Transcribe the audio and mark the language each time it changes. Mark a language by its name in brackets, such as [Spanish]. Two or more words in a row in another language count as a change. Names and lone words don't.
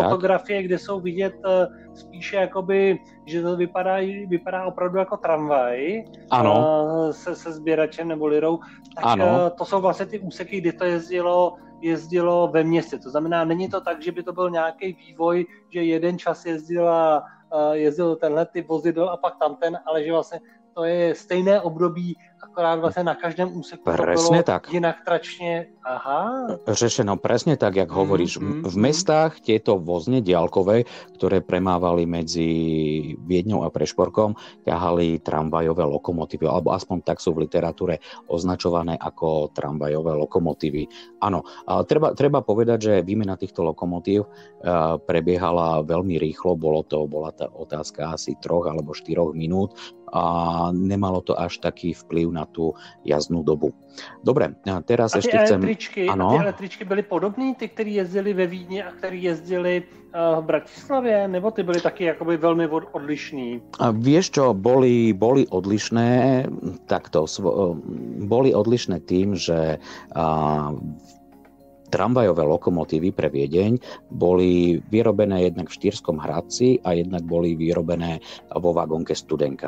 [Czech] Ty fotografie, kde jsou vidět spíše jakoby, že to vypadá opravdu jako tramvaj se sběračem nebo lirou, tak to jsou vlastně ty úseky, kdy to jezdilo ve městě. To znamená, není to tak, že by to byl nějaký vývoj, že jeden čas jezdil tenhle typ vozidel a pak tamten, ale že vlastně to je stejné období, akorát vlastne na každém úseku [Slovak] presne to bolo tak. Inak tračne. Řešeno presne tak, jak hovoríš. V mestách tieto vozne diaľkové, ktoré premávali medzi Viedňou a Prešporkom, ťahali tramvajové lokomotívy, alebo aspoň tak sú v literatúre označované ako tramvajové lokomotívy. Áno, treba povedať, že výmena týchto lokomotív prebiehala veľmi rýchlo, bola tá otázka asi 3 alebo 4 minút a nemalo to až taký vplyv na tú jazdnú dobu. Dobre, teraz ešte chcem... [Czech] Ty električky byly podobný, ty, kteří jezdili ve Vídni a kteří jezdili v Bratislavě, nebo ty byly taky jakoby velmi odlišný? [Slovak] Vieš čo, boli odlišné, boli odlišné tým, že tramvajové lokomotívy pre Viedeň boli vyrobené jednak v Štýrskom Hradci a jednak boli vyrobené vo vagónke Studenka.